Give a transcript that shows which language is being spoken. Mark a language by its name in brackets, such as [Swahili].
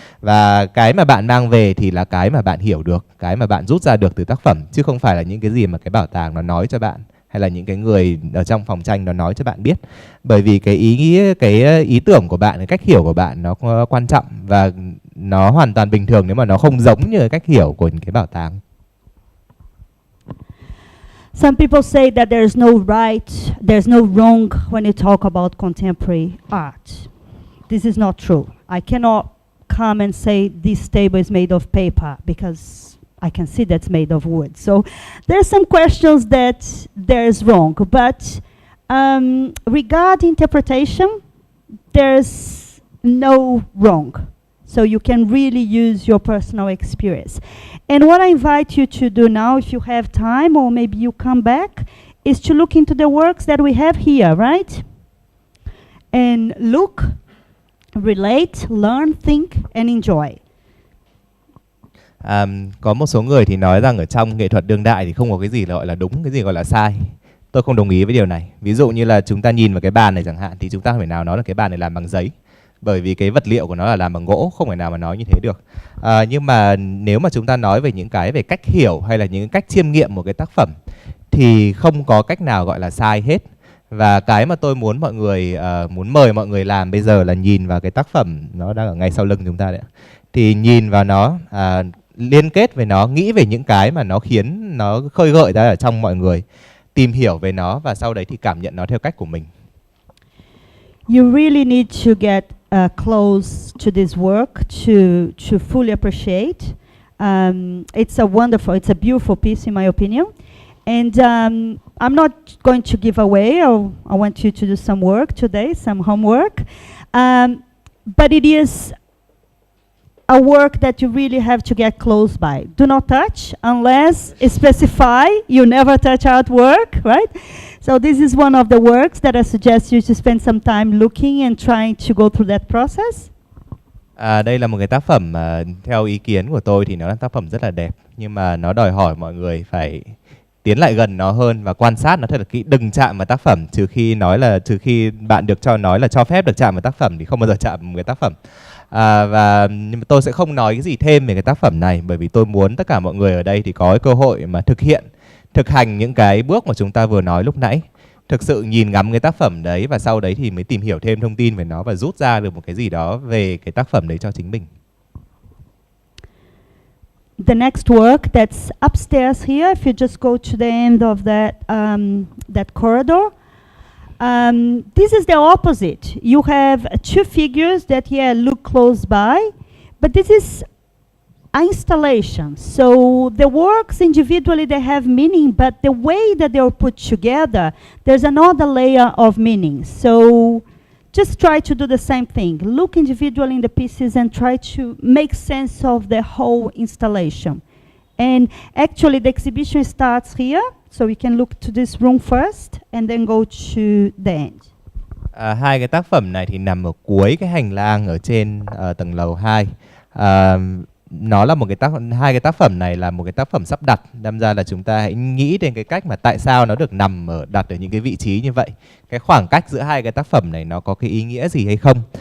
[Vietnamese] Và cái mà bạn mang về thì là cái mà bạn hiểu được, cái mà bạn rút ra được từ tác phẩm, chứ không phải là những cái gì mà cái bảo tàng nó nói cho bạn, hay là những cái người ở trong phòng tranh nó nói cho bạn biết. Bởi vì cái ý tưởng của bạn, cái cách hiểu của bạn nó quan trọng, và nó hoàn toàn bình thường nếu mà nó không giống như cái cách hiểu của cái bảo tàng. [English] Some people say that there's no right, there's no wrong when you talk about contemporary art. This is not true. I cannot come and say this table is made of paper, because I can see that's made of wood. So there's some questions that there's wrong, but regarding interpretation, there's no wrong. So you can really use your personal experience. And what I invite you to do now, if you have time, or maybe you come back, is to look into the works that we have here, right? And look, relate, learn, think, and enjoy. [Vietnamese] Có một số người thì nói rằng ở trong nghệ thuật đương đại thì không có cái gì gọi là đúng, cái gì gọi là sai. Tôi không đồng ý với điều này. Ví dụ như là chúng ta nhìn vào cái bàn này chẳng hạn, thì chúng ta không thể nào nói là cái bàn này làm bằng giấy, bởi vì cái vật liệu của nó là làm bằng gỗ, không thể nào mà nói như thế được. Nhưng mà nếu mà chúng ta nói về những cái về cách hiểu hay là những cách chiêm nghiệm một cái tác phẩm, thì không có cách nào gọi là sai hết. Và cái mà tôi muốn mọi người muốn mời mọi người làm bây giờ là nhìn vào cái tác phẩm, nó đang ở ngay sau lưng chúng ta đấy. Thì nhìn vào nó, liên kết với nó, nghĩ về những cái mà nó khiến nó khơi gợi ra ở trong mọi người, tìm hiểu về nó, và sau đấy thì cảm nhận nó theo cách của mình. [English] You really need to get close to this work to fully appreciate. It's a beautiful piece in my opinion. And I'm not going to give away, I want you to do some work today, some homework. But it is a work that you really have to get close by. Do not touch unless it's specified. You never touch artwork, right? So this is one of the works that I suggest you to spend some time looking and trying to go through that process. [Vietnamese] Đây là một cái tác phẩm theo ý kiến của tôi thì nó là tác phẩm rất là đẹp, nhưng mà nó đòi hỏi mọi người phải tiến lại gần nó hơn và quan sát nó thật là kỹ. Đừng chạm vào tác phẩm, trừ khi bạn được nói là cho phép được chạm vào tác phẩm, thì không bao giờ chạm vào cái tác phẩm. Và tôi sẽ không nói cái gì thêm về cái tác phẩm này, bởi vì tôi muốn tất cả mọi người ở đây thì có cái cơ hội mà thực hành những cái bước mà chúng ta vừa nói lúc nãy. Thực sự nhìn ngắm cái tác phẩm đấy, và sau đấy thì mới tìm hiểu thêm thông tin về nó và rút ra được một cái gì đó về cái tác phẩm đấy cho chính mình. [English] The next work that's upstairs here, if you just go to the end of that corridor, this is the opposite. You have two figures that look close by, but this is an installation. So the works individually, they have meaning, but the way that they are put together, there's another layer of meaning. So just try to do the same thing. Look individually in the pieces and try to make sense of the whole installation. And actually the exhibition starts here, so we can look to this room first and then go to the end. [Vietnamese] Hai cái tác phẩm này thì nằm ở cuối cái hành lang ở trên tầng lầu 2. Nó là hai cái tác phẩm này là một cái tác phẩm sắp đặt, đâm ra là chúng ta hãy nghĩ đến cái cách mà tại sao nó được đặt ở những cái vị trí như vậy, cái khoảng cách giữa hai cái tác phẩm này nó có cái ý nghĩa gì hay không.